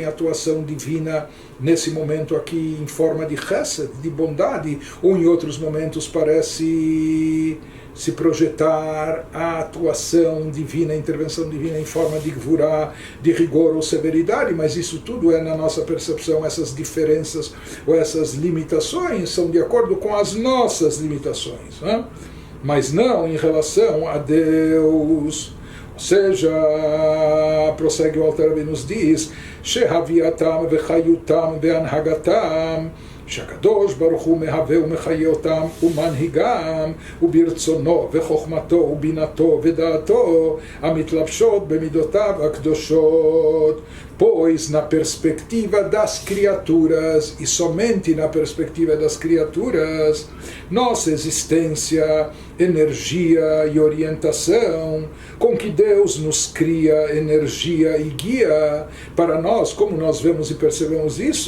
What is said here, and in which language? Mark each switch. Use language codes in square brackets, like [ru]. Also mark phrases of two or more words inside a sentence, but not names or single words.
[pt] a atuação divina nesse momento aqui em forma de chesed, de bondade, ou em outros momentos parece se projetar a atuação divina, a intervenção divina em forma de gvurá, de rigor ou severidade, mas isso tudo é na nossa percepção, essas diferenças ou essas limitações são de acordo com as nossas limitações, né? Mas não em relação a Deus. Ou seja, prossegue o Alter Rebbe, nos diz, [he] שהוויתם וחיותם והנהגתם, שהקדוש ברוך הוא מהווה ומחיה אותם ומנהיגם וברצונו וחוכמתו ובינתו ודעתו המתלבשות במידותיו הקדושות. [pt] Pois na perspectiva das criaturas, e somente na perspectiva das criaturas, nossa existência, energia e orientação, com que Deus nos cria energia e guia, para nós, como nós vemos e percebemos